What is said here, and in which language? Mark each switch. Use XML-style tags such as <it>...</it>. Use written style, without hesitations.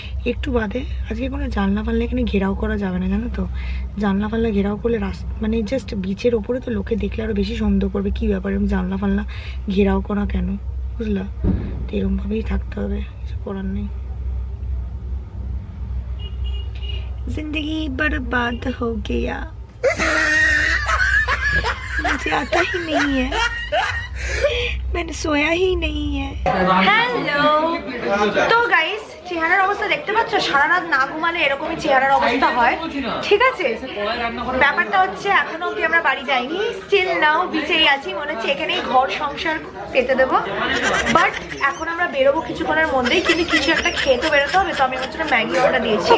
<bn>একটু বাদে আজকে কোনো জানলা ফানলা এখানে ঘেরাও করা যাবে না, জানো তো? জানলা ফানলা ঘেরাও করলে রাস্তা মানে জাস্ট বিচের ওপরে তো লোকে দেখলে আরও বেশি সন্দেহ করবে, কী ব্যাপার এরকম জানলা ফানলা ঘেরাও করা কেন, বুঝলা? তো এরকমভাবেই থাকতে হবে, কিছু করার নেই।</bn> <hi>जिंदगी बर्बाद हो गया, मुझे आता ही नहीं है, मैंने सोया ही नहीं है।</hi> <bn>हेलो, तो गाइस চেহারার অবস্থা দেখতে পাচ্ছ, সারা রাত না ঘুমালে এরকমই চেহারার অবস্থা হয়, ঠিক আছে? ব্যাপারটা হচ্ছে এখনো অব্দি আমরা বাড়ি যাইনি, স্টিল নাও বিচেই আছি, মনে হচ্ছে এখানেই ঘর সংসার পেতে দেবো। বাট এখন আমরা বেরোবো কিছুক্ষণের মধ্যেই, কিন্তু কিছু একটা খেয়ে তো বেরোতে হবে, তো আমি হচ্ছে ম্যাগি অর্ডার দিয়েছি।</bn>